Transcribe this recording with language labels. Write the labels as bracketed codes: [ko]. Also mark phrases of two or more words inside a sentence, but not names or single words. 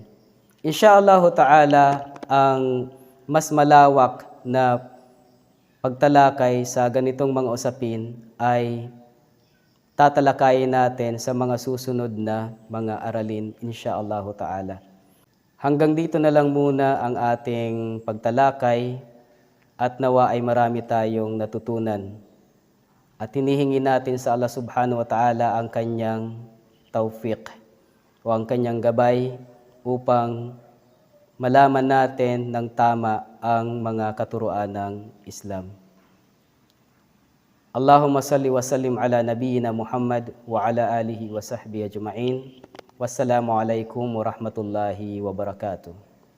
[ar] إن شاء الله تعالى, [tl] ang mas malawak na pagtalakay sa ganitong mga usapin ay tatalakayin natin sa mga susunod na mga aralin, [ar] إن شاء الله تعالى. [tl] Hanggang dito na lang muna ang ating pagtalakay at nawa ay marami tayong natutunan. At hinihingi natin sa Allah [ar] سبحانه وتعالى [tl] ang kanyang tawfiq o ang kanyang gabay upang malaman natin ng tama ang mga katuruan ng Islam. [ar] اللهم صل وسلم على نبينا محمد وعلى آله وصحبه أجمعين. والسلام عليكم ورحمة الله وبركاته.